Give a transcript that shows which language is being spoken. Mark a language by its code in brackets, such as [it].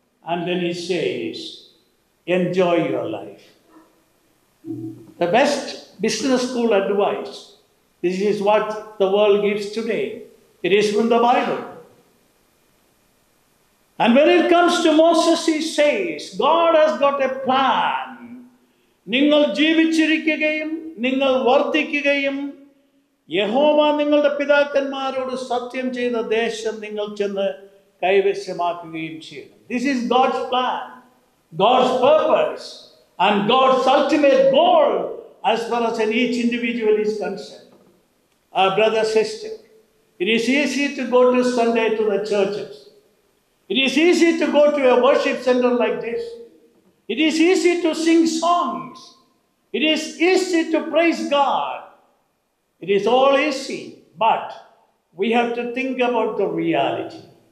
[en] And then he says, enjoy your life. The best business school advice. This is what the world gives today. It is from the Bible. And when it comes to Moses, he says, God has got a plan. [ml] നിങ്ങൾ ജീവിച്ചിരിക്കുകയും നിങ്ങൾ വർദ്ധിക്കുകയും യഹോവ നിങ്ങളുടെ പിതാക്കന്മാരോട് സത്യം ചെയ്ത ദേശം നിങ്ങൾ ചെന്ന് കൈവശമാക്കുകയും ചെയ്യണം. [en] This is God's plan, God's purpose and God's ultimate goal as far as each individual is concerned. Brother, sister, it is easy to go to Sunday to the churches. It is easy to go to a worship center like this. It is easy to sing songs. It is easy to praise God. It is all easy, but we have to think about the reality.